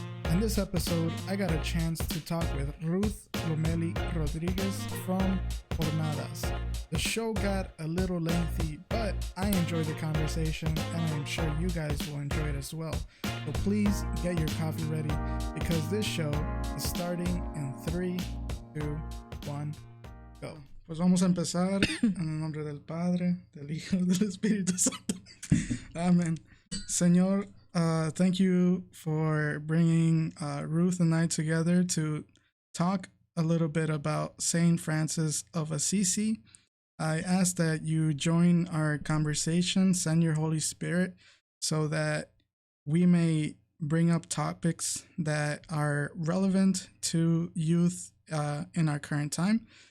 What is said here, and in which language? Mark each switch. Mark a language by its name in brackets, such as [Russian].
[English] In this episode, I got a chance to talk with Ruth Rodriguez from Jornadas. The show got a little lengthy, but I enjoyed the conversation, and I'm sure you guys will enjoy it as well. So please get your coffee ready, because this show is starting in 3, 2, 1, go. [Spanish] Pues vamos a empezar en el nombre del Padre, del Hijo, del Espíritu Santo. [English] Amen. [Spanish] Señor, [English] thank you for bringing Ruth and I together to talk a little bit about Saint Francis of Assisi. I ask that you join our conversation, send your Holy Spirit, so that we may bring up topics that are relevant to youth in our current time.